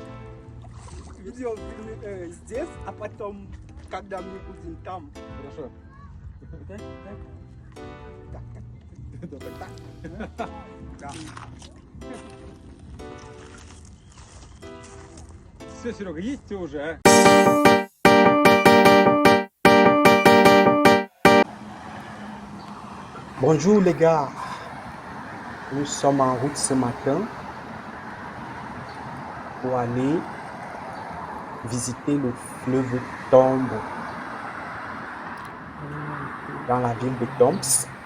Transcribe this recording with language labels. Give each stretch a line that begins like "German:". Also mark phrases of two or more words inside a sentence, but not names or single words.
Russian: Видео здесь, а потом, когда мы будем там. Хорошо. Так, Да, так. так. Да. Все, Серега, едьте уже,
French: Bonjour les gars, nous sommes en route ce matin pour aller visiter le fleuve Tombe dans la ville de Toms.